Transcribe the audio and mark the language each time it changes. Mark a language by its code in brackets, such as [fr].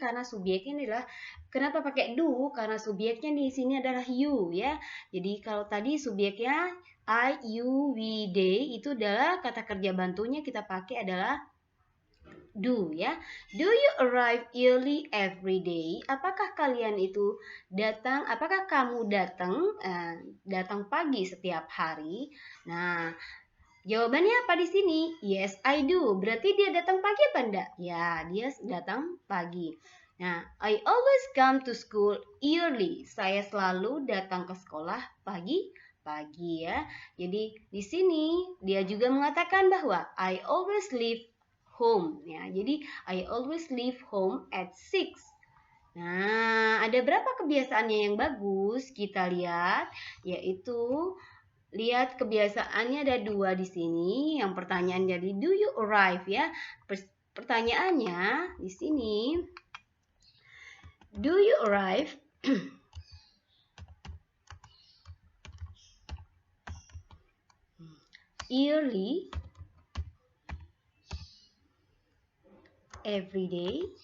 [id] Karena subjeknya adalah kenapa pakai do? Karena subjeknya di sini adalah you ya. Jadi kalau tadi subjeknya I, you, we, they itu adalah kata kerja bantunya kita pakai adalah do ya. [en] Do you arrive early every day? [id] Apakah kalian itu datang? Apakah kamu datang pagi setiap hari? Nah, jawabannya apa di sini? [en] Yes, I do. [id] Berarti dia datang pagi apa enggak? Ya, dia datang pagi. [en] Nah, I always come to school early. [id] Saya selalu datang ke sekolah pagi ya. Jadi di sini dia juga mengatakan bahwa [en] I always leave home [id] ya. [en] Jadi I always leave home at 6. [id] Nah, ada berapa kebiasaannya yang bagus? Kita lihat, yaitu lihat kebiasaannya ada 2 di sini. Yang pertanyaan dari [en] do you arrive ya. [id] Pertanyaannya di sini, [en] do you arrive early every day?